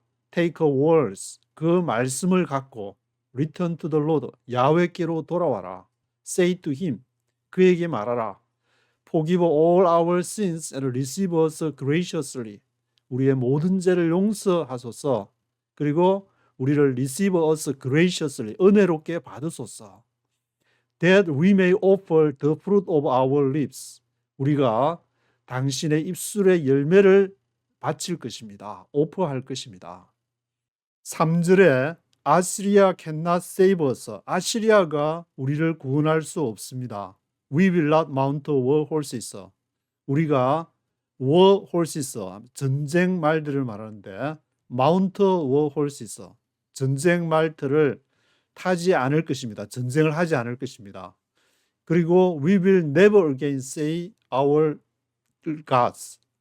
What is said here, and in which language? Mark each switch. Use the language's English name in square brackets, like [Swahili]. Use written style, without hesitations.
[English] take a words [Korean] 그 말씀을 갖고 [English] return to the Lord [Korean] 야훼께로 돌아와라. [English] Say to him [Korean] 그에게 말하라. [English] Forgive all our sins and receive us graciously. [Korean] 우리의 모든 죄를 용서하소서. 그리고 우리를 [English] receive us graciously [Korean] 은혜롭게 받으소서. [English] That we may offer the fruit of our lips. [Korean] 우리가 당신의 입술의 열매를 바칠 것입니다. 오퍼할 것입니다. 3절에 아시리아 [English] cannot save us. [Korean] 아시리아가 우리를 구원할 수 없습니다. [English] We will not mount war horses. [Korean] 우리가 war horses, 전쟁 말들을 말하는데 [English] mount war horses, [Korean] 전쟁 말들을 타지 않을 것입니다. 전쟁을 하지 않을 것입니다. [English] 그리고 we will never again say our gods.